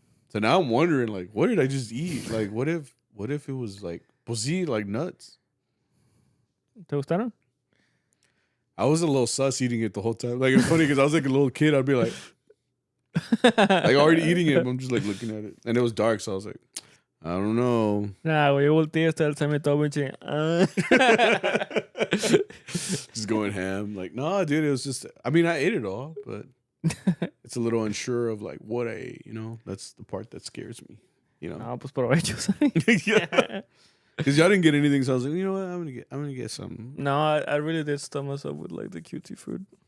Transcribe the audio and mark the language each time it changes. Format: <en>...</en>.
<en>So now I'm wondering, like, what did I just eat? Like, what if it was like,</en> <es>pues sí,</es> <en>like nuts?</en> <es>¿Te gustaron?</es> <en>I was a little sus eating it the whole time. Like, it's funny because I was like a little kid. I'd be like already eating it. But I'm just like looking at it. And it was dark. So I was like, I don't know.</en> <es>Nah, güey, yo volteé hasta el se todo pinche.</es> <en>Just going ham. Like, no, dude, it was just, I mean, I ate it all, but it's a little unsure of like what that's the part that scares me,</en> <es>No, pues provecho.</es> <en>Yeah. Because y'all didn't get anything, so I was like, you know what, I'm gonna get something. No, I really did stuff myself with like the cutesy food.</en>